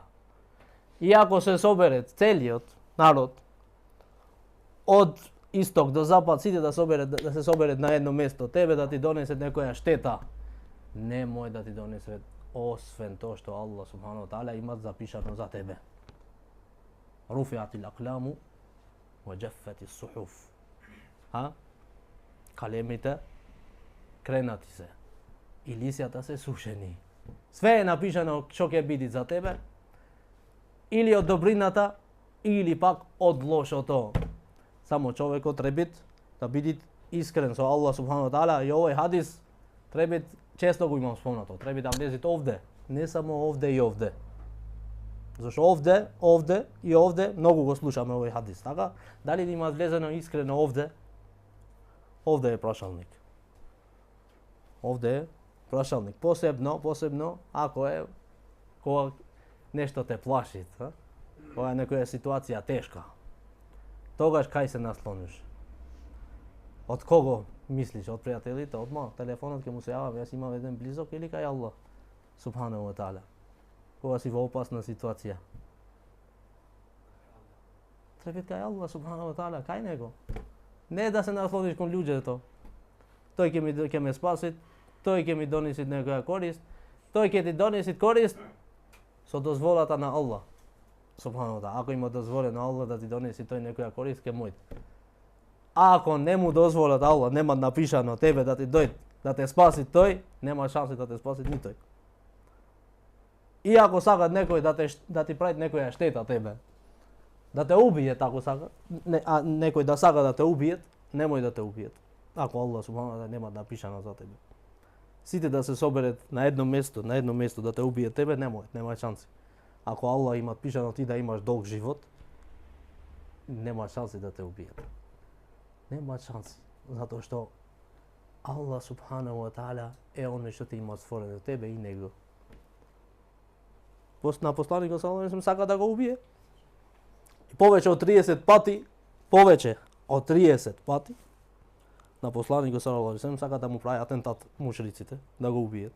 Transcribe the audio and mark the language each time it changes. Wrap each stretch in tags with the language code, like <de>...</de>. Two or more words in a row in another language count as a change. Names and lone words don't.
<mk>И ако се собере целиот народ, од исток до запад, сви да се собере на једно место, тебе да ти донесет некоја штета, немој да ти донесет освен то што</mk> <ar>الله سبحانه وتعالى</ar> <mk>има запишано за тебе.</mk> <ar>رفعت الأقلام وجفت الصحف.</ar> <mk>Калемите кренати се и лисјата се сушени. Све је напишано што ће бити за тебе, или од добрината, или пак од лошо то. Само човјеко треба да бити искрен со</mk> <ar>الله سبحانه وتعالى</ar> <mk>и овај хадис треба често го имам спомнато. Треба да влезет овде, не само овде и овде. Зашто овде и овде многу го слушамо овај хадис. Така, дали има влезено искрено овде? Овде је прашалник. Овде је прашалник. Посебно ако је кога нешто те плаши, кога је некоја ситуација тешка. Тогаш кај се наслониш? Од кого мислиш? Од пријателите? Одма телефонот ќе му се јава, јас имам еден близок, или кај</mk> <ar>الله سبحانه وتعالى?</ar> <mk>Кога си во опасна ситуација? Треба кај</mk> <ar>الله سبحانه وتعالى,</ar> <mk>кај него. Не да се наслониш кон луѓето. Тој ќе ме спаси, тој ќе ми донеси некоја корист, тој ќе ти донеси корист со дозволата на</mk> <ar>الله سبحانه وتعالى.</ar> <mk>Ако има дозволено Allah да ти донеси тој некоја корист, ке мојт. А ако не му дозволат Allah, нема напишано тебе да ти дојде, да те спаси тој, нема шанси да те спаси ни тој. И ако сакат некој да ти прави некоја штета тебе, да те убијат ако сака, а некој да сака да те убијат, немој да те убијат. Ако</mk> <ar>الله سبحانه وتعالى</ar> <mk>нема напишано за тебе. Сите да се соберат на едно место да те убијат тебе, нема шанси. Ако Allah има пишано ти да имаш долг живот, нема шанси да те убијат. Нема шанси, затоа што</mk> <ar>الله سبحانه وتعالى</ar> <mk>е оној што ти има створено тебе и него. На посланикот</mk> <ar>صلى الله عليه</ar> <mk>сака да го убие. И повеќе од 30 пати, на посланикот</mk> <ar>صلى الله عليه</ar> <mk>сака да му прави атентат мушриците, да го убијат.</mk>